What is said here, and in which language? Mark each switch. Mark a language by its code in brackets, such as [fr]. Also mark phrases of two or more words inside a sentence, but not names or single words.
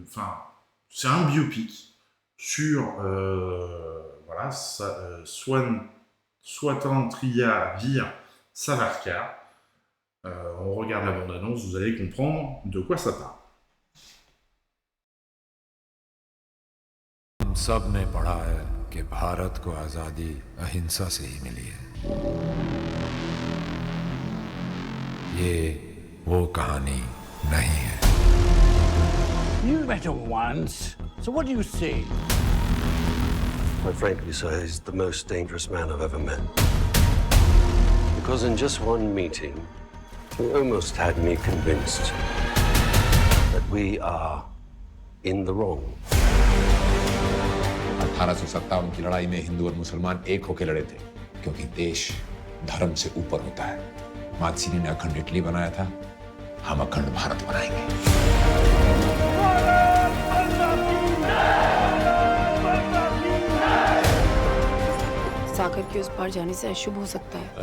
[fr] Enfin, c'est un biopic sur Swatantriya Veer Savarkar. On regarde la bande-annonce, vous allez comprendre de quoi ça parle. [hi] हम सब ने पढ़ा है कि भारत को आज़ादी अहिंसा से ही मिली है। ये वो कहानी नहीं है। [en] You met him once, so what do you see? Quite frankly, sir, he's the most dangerous man I've ever met. Because in just one meeting, he almost had me convinced that we are in the wrong. [hi] 1857 की लड़ाई में हिंदू और मुसलमान एक होकर लड़े थे क्योंकि देश धर्म से ऊपर होता है। मातसीनी ने अखंड इटली बनाया था, हम अखंड भारत बनाएंगे। सागर के उस पार जाने से अशुभ हो सकता है।